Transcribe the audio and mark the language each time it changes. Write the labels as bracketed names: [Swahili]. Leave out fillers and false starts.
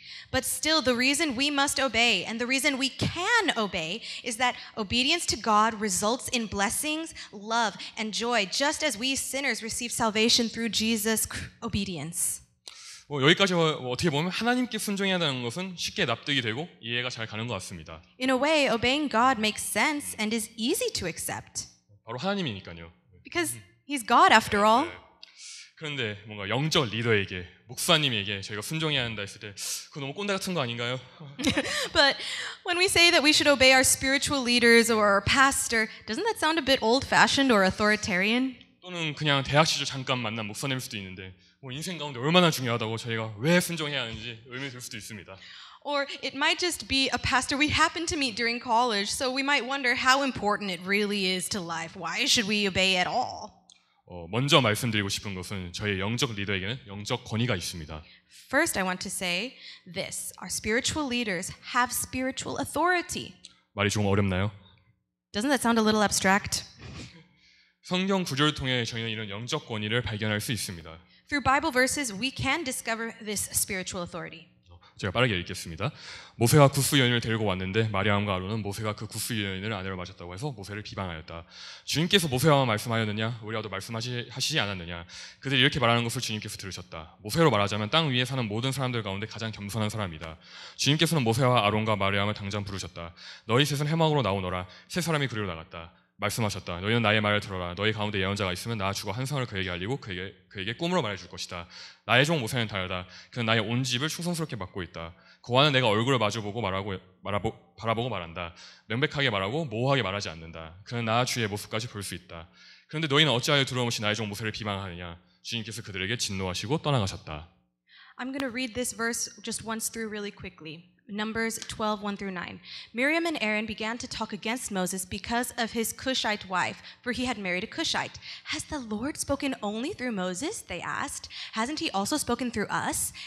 [English] But still, the reason we must obey and the reason we can obey is that obedience to God results in blessings, love, and joy, just as we sinners receive salvation through Jesus' obedience. [Korean] 여기까지 어떻게 보면 하나님께 순종해야 하는 것은 쉽게 납득이 되고 이해가 잘 가는 것 같습니다. [English] In a way, obeying God makes sense and is easy to accept. [Korean] 바로 하나님이니까요. [English] Because He's God after all. [Korean] 그런데 뭔가 영적 리더에게, 목사님에게 저희가 순종해야 한다 했을 때 그거 너무 꼰대 같은 거 아닌가요? [English] But when we say that we should obey our spiritual leaders or our pastor, doesn't that sound a bit old-fashioned or authoritarian? [Korean] 또는 그냥 대학 시절 잠깐 만난 목사님일 수도 있는데 인생 가운데 얼마나 중요하다고 저희가 왜 순종해야 하는지 의미 들 수도 있습니다. [English] Or it might just be a pastor we happened to meet during college, so we might wonder how important it really is to life. Why should we obey at all? [Korean] 먼저 말씀드리고 싶은 것은 저희 영적 리더에게는 영적 권위가 있습니다. [English] First, I want to say this. Our spiritual leaders have spiritual authority. [Korean] 말이 조금 어렵나요? [English] Doesn't that sound a little abstract? [Korean] 성경 구절을 통해 저희는 이런 영적 권위를 발견할 수 있습니다. [English] Through Bible verses, we can discover this spiritual authority. [Korean] 제가 빠르게 읽겠습니다. 모세와 구스 여인을 데리고 왔는데 마리암과 아론은 모세가 그 구스 여인을 아내로 맞았다고 해서 모세를 비방하였다. 주님께서 모세와 말씀하였느냐? 우리와도 말씀하시지 않았느냐? 그들이 이렇게 말하는 것을 주님께서 들으셨다. 모세로 말하자면 땅 위에 사는 모든 사람들 가운데 가장 겸손한 사람이다. 주님께서는 모세와 아론과 마리암을 당장 부르셨다. 너희 셋은 해막으로 나오너라. 세 사람이 그리로 나갔다. 말씀하셨다. 너희는 나의 말을 들어라. 너희 가운데 예언자가 있으면 나 주고 한 성을 그에게 알리고 그에게 꿈으로 말해줄 것이다. 나의 종 모세는 다르다. 그는 나의 온 집을 충성스럽게 맡고 있다. 그와는 내가 얼굴을 마주보고 바라보고 말한다. 명백하게 말하고 모호하게 말하지 않는다. 그는 나 주의 모습까지 볼 수 있다. 그런데 너희는 어찌하여 두려움없이 나의 종 모세를 비방하느냐? 주님께서 그들에게 진노하시고 떠나가셨다. [English] I'm going to read this verse just once through really quickly. Numbers 12, 1 through 9. Miriam and Aaron began to talk against Moses because of his Cushite wife, for he had married a Cushite. Has the Lord spoken only through Moses? They asked. Hasn't he also spoken through us?